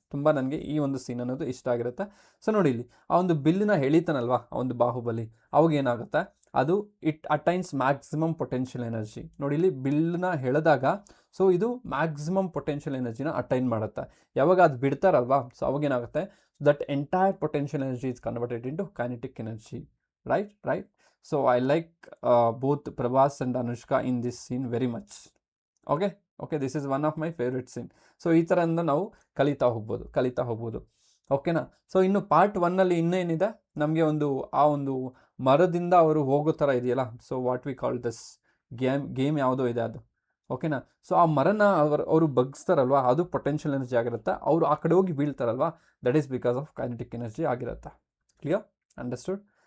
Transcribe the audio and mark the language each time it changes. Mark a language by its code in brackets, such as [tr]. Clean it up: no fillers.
[kn] ತುಂಬ ನನಗೆ ಈ ಒಂದು ಸೀನ್ ಅನ್ನೋದು ಇಷ್ಟ ಆಗಿರುತ್ತೆ. ಸೊ ನೋಡಿ ಇಲ್ಲಿ ಆ ಒಂದು ಬಿಲ್ಲಿನ ಎಳಿತಾನಲ್ವಾ ಆ ಒಂದು ಬಾಹುಬಲಿ, ಅವಾಗ ಏನಾಗುತ್ತೆ, ಅದು [en] It attains maximum potential energy. [kn] ನೋಡಿ ಇಲ್ಲಿ ಬಿಲ್ಲನ್ನ ಎಳೆದಾಗ ಸೊ ಇದು ಮ್ಯಾಕ್ಸಿಮಮ್ ಪೊಟೆನ್ಷಿಯಲ್ ಎನರ್ಜಿನ ಅಟೈನ್ ಮಾಡುತ್ತೆ. ಯಾವಾಗ ಅದು ಬಿಡ್ತಾರಲ್ವಾ, ಸೊ ಅವಾಗ ಏನಾಗುತ್ತೆ, [en] That entire potential energy is converted into kinetic energy. Right. So I like both Prabhas and Anushka in this scene very much. Okay, this is one of my favorite scene. [kn] So ಈ ಥರದಿಂದ ನಾವು ಕಲಿತಾ ಹೋಗ್ಬೋದು. ಓಕೆನಾ. So ಇನ್ನು part 1ನಲ್ಲಿ ಇನ್ನೇನಿದೆ, ನಮಗೆ ಆ ಒಂದು ಮರದಿಂದ ಅವರು ಹೋಗೋ ಥರ ಇದೆಯಲ್ಲ, [en] so what we call this game [kn] ಯಾವುದೋ ಇದೆ ಅದು. ಓಕೆನಾ. ಸೊ ಆ ಮರನ ಅವರು ಬಗ್ಸ್ತಾರಲ್ವಾ, ಅದು ಪೊಟೆನ್ಷಿಯಲ್ ಎನರ್ಜಿ ಆಗಿರುತ್ತೆ. ಅವರು ಆ ಕಡೆ ಹೋಗಿ ಬೀಳ್ತಾರಲ್ವಾ, [en] that is because of kinetic energy [kn] ಆಗಿರುತ್ತೆ. [en] Clear? Understood?